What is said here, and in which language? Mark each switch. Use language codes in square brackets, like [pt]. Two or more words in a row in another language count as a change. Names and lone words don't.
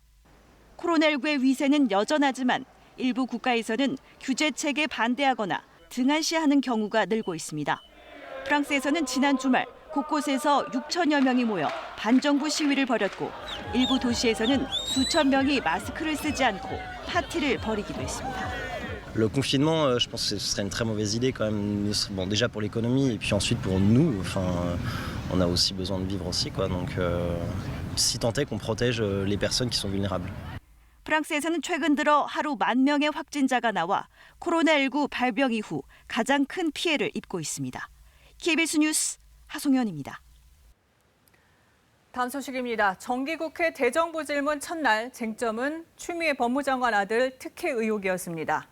[ko] 코로나19의 위세는 여전하지만 일부 국가에서는 규제책에 반대하거나 등한시하는 경우가 늘고 있습니다. 프랑스에서는 지난 주말 곳곳에서 6천여 명이 모여 반정부 시위를 벌였고 일부 도시에서는 수천 명이 마스크를 쓰지 않고 파티를 벌이기도 했습니다. [fr] Le confinement, je pense que ce serait une très mauvaise idée quand même. Bon, déjà pour l'économie et puis ensuite pour nous. Enfin, on a aussi besoin de vivre aussi, quoi. Donc, si tant est qu'on protège les personnes qui sont vulnérables. [ko] 프랑스에서는 최근 들어 하루 1만 명의 확진자가 나와 코로나19 발병 이후 가장 큰 피해를 입고 있습니다. KBS 뉴스 하송현입니다. 다음 소식입니다. 정기국회 대정부질문 첫날 쟁점은 추미애 법무장관 아들 특혜 의혹이었습니다.